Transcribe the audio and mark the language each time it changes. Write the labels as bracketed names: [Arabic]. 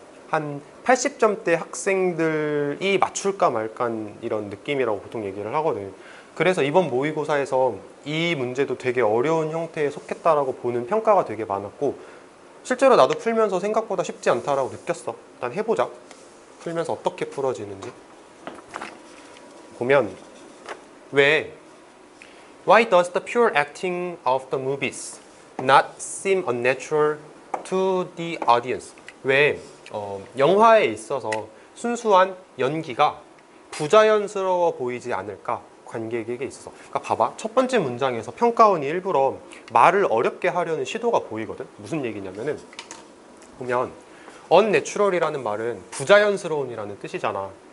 [Korean] 한 80점대 학생들이 맞출까 말까 이런 느낌이라고 보통 얘기를 하거든. 그래서 이번 모의고사에서 이 문제도 되게 어려운 형태에 속했다라고 보는 평가가 되게 많았고, 실제로 나도 풀면서 생각보다 쉽지 않다라고 느꼈어. 일단 해보자. 풀면서 어떻게 풀어지는지. 보면 [English] Why does the pure acting of the movies not seem unnatural to the audience? [Korean] 왜 영화에 있어서 순수한 연기가 부자연스러워 보이지 않을까? 관객에게 있어서. 그러니까 봐봐. 첫 번째 문장에서 평가원이 일부러 말을 어렵게 하려는 시도가 보이거든. 무슨 얘기냐면은, 보면 unnatural이라는 말은 부자연스러운이라는 뜻이잖아.